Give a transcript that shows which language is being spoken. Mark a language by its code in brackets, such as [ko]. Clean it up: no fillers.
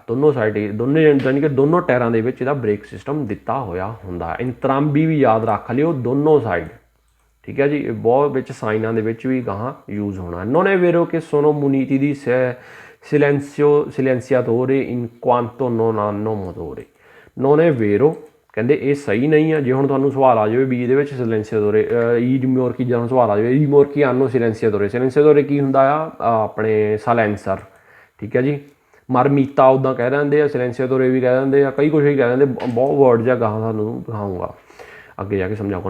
[pa] ਦੋਨੋਂ ਸਾਈਡ ਯਾਨੀ ਕਿ ਦੋਨੋਂ ਟਾਇਰਾਂ ਦੇ ਵਿੱਚ ਇਹਦਾ ਬ੍ਰੇਕ ਸਿਸਟਮ ਦਿੱਤਾ ਹੋਇਆ ਹੁੰਦਾ। ਐਂਟਰਾਂਬੀ ਵੀ ਯਾਦ ਰੱਖ ਲਿਓ, ਦੋਨੋਂ ਸਾਈਡ, ਠੀਕ ਹੈ ਜੀ। ਇਹ ਬਹੁਤ ਵਿੱਚ ਸਾਈਨਾਂ ਦੇ ਵਿੱਚ ਵੀ ਗਾਹਾਂ ਯੂਜ਼ ਹੋਣਾ। [it] non è vero che sono muniti di silenziatore in quanto non hanno motore। non è vero [pa] ਕਹਿੰਦੇ ਇਹ ਸਹੀ ਨਹੀਂ ਆ। ਜੇ ਹੁਣ ਤੁਹਾਨੂੰ ਸਵਾਲ ਆ ਜਾਵੇ ਵੀ ਇਹਦੇ ਵਿੱਚ ਸਿਲੈਂਸੀਆਤੋਰੇ, ਈ ਰਿਮੋਰਕੀ ਜਦੋਂ ਸਵਾਲ ਆ ਜਾਵੇ ਰਿਮੋਰਕੀ ਆਨੋ ਸਿਲੈਂਸੀਆਤੋਰੇ ਕੀ ਹੁੰਦਾ ਆ? ਆਪਣੇ ਸਾਇਲੈਂਸਰ, ਠੀਕ ਹੈ ਜੀ। ਮਰਮੀਤਾ ਉੱਦਾਂ ਕਹਿ ਦਿੰਦੇ ਆ, ਸਿਲੈਂਸੀਆਤੋਰੇ ਵੀ ਕਹਿ ਦਿੰਦੇ ਆ, ਕਈ ਕੁਛ ਹੀ ਕਹਿ ਦਿੰਦੇ, ਬਹੁਤ ਵਰਡ ਜਾਂ ਗਾਹਾਂ ਤੁਹਾਨੂੰ ਦਿਖਾਊਂਗਾ ਅੱਗੇ ਜਾ ਕੇ ਸਮਝਾਊਗਾ।